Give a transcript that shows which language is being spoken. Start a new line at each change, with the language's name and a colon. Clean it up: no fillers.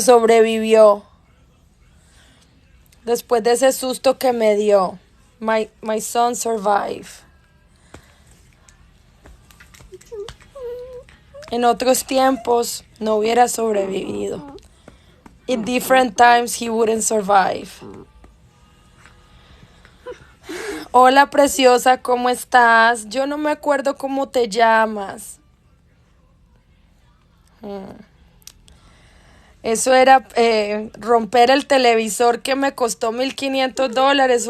Spanish: Sobrevivió. Después de ese susto que me dio.
English: My son survived.
Spanish: En otros tiempos no hubiera sobrevivido.
English: In different times he wouldn't survive.
Spanish: Hola preciosa, ¿cómo estás? Yo no me acuerdo cómo te llamas. Eso era romper el televisor que me costó $1,500.